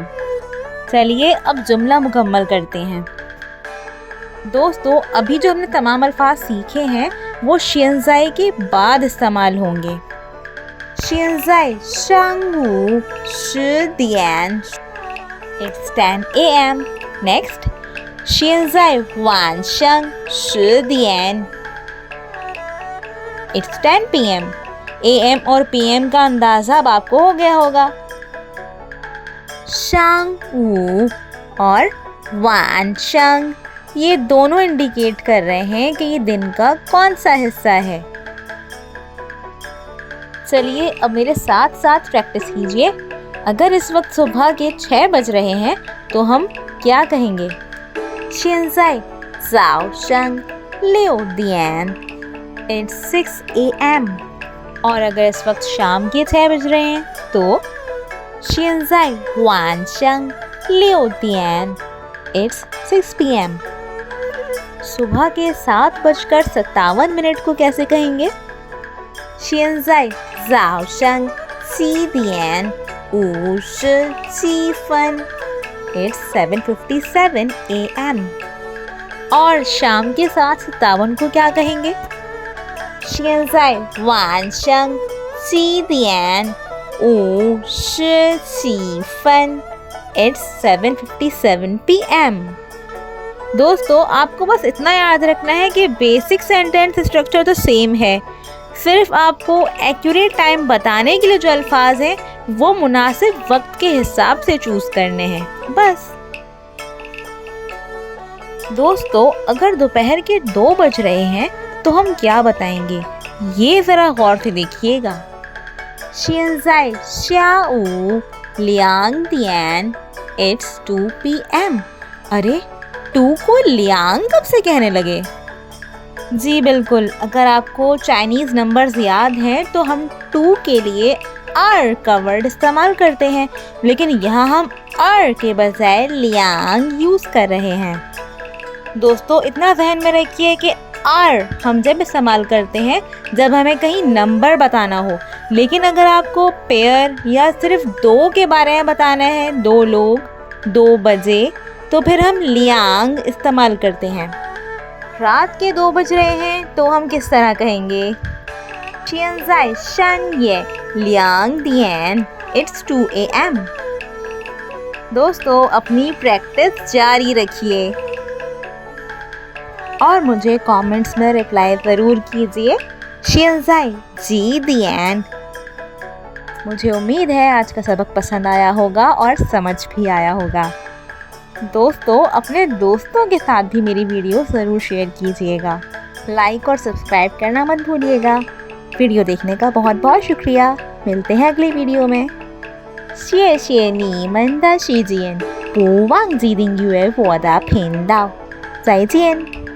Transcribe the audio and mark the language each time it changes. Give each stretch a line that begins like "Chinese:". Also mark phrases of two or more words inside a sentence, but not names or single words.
Hindi: चलिए अब जुमला मुकम्मल करते हैं। दोस्तों, अभी जो हमने तमाम अल्फाज सीखे हैं वो शियनज़ाई के बाद इस्तेमाल होंगे।
Chinese: 现在上午十点,
English: It's 10 AM.
Hindi: नेक्स्ट,
Chinese: 现在晚上10点
English: It's 10 PM।
Hindi: AM और PM का अंदाज़ा अब आपको हो गया होगा। शांगू और वानशंग ये दोनों इंडिकेट कर रहे हैं कि ये दिन का कौन सा हिस्सा है। चलिए अब मेरे साथ साथ प्रैक्टिस कीजिए। अगर इस वक्त सुबह के 6 बज रहे हैं तो हम क्या कहेंगे?
Chinese: 现在早上6点
English: It's 6 AM।
Hindi: और अगर इस वक्त शाम के 6 बज रहे हैं तो
Chinese: 现在晚上6点
English: It's 6 PM।
Hindi: सुबह के 7:57 को कैसे कहेंगे?
Chinese: 现在早上7点57分
English: It's 7:57 AM।
Hindi: और शाम के 7:57 को क्या कहेंगे?
Chinese: 现在晚上7点57分
English: It's 7:57 PM।
Hindi: दोस्तों, आपको बस इतना याद रखना है कि
English: basic sentence structure
Hindi: तो सेम है, सिर्फ आपको
English: accurate time
Hindi: बताने के लिए जो अल्फाज हैं वो मुनासिब वक्त के हिसाब से चूज़ करने हैं, बस। दोस्तों, अगर दोपहर के 2 बज रहे हैं तो हम क्या बताएंगे, ये ज़रा गौर से देखिएगा।
Chinese: 现在下午2点
English: It's 2 PM।
Hindi: अरे 2 को लियांग कब से कहने लगे? जी बिल्कुल, अगर आपको
English: Chinese numbers
Hindi: याद हैं तो हम 2 के लिए आर का वर्ड इस्तेमाल करते हैं, लेकिन यहाँ हम आर के बजाय लियांग यूज़ कर रहे हैं। दोस्तों, इतना जहन में रखिए कि आर हम जब इस्तेमाल करते हैं जब हमें कहीं नंबर बताना हो, लेकिन अगर आपको पेयर या सिर्फ 2 के बारे में बताना है, 2 लोग 2 बजे, तो फिर हम लियांग इस्तेमाल करते हैं। रात के 2 बज रहे हैं तो हम किस तरह कहेंगे?
Chinese: 现在深夜2点
English: It's 2 AM।
Hindi: दोस्तों, अपनी प्रैक्टिस जारी रखिए और मुझे कमेंट्स में रिप्लाई ज़रूर कीजिए।
Chinese: 现在几点
Hindi: मुझे उम्मीद है आज का सबक पसंद आया होगा और समझ भी आया होगा। दोस्तों, अपने दोस्तों के साथ भी मेरी वीडियो ज़रूर शेयर कीजिएगा। लाइक और सब्सक्राइब करना मत भूलिएगा। वीडियो देखने का बहुत बहुत शुक्रिया। मिलते हैं अगली वीडियो में।
Chinese: 谢谢你们的时间，不忘记订阅我的频道。再见。